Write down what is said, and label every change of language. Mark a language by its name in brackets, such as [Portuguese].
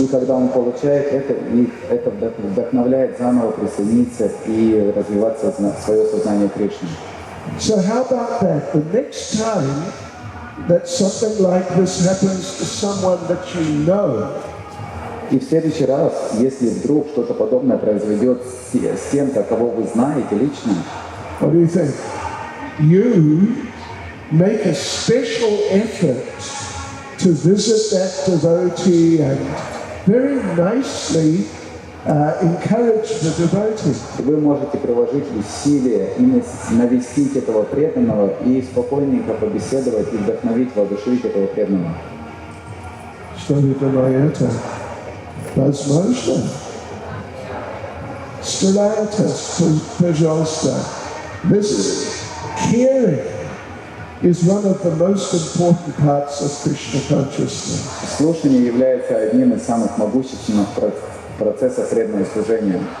[Russian] И когда он получает это, их это вдохновляет заново присоединиться и развиваться в свое сознание Кришны. [English] So how about that? The next time that something like this happens to someone that you know, [Russian] И в следующий раз, если вдруг что-то подобное произойдет с кем-то, кого вы знаете лично, [English] what do you think? You make a special effort to visit that devotee and very nicely encourage the devotee. [Russian] Вы можете приложить усилия и навестить этого преданного и спокойненько побеседовать и вдохновить, воодушевить этого преданного. Что это это? Возможно. Старайтесь, пожалуйста. [English] This caring is one of the most important parts of Krishna consciousness. [Russian] Слушание является одним из самых могущественных процессов преданного служения.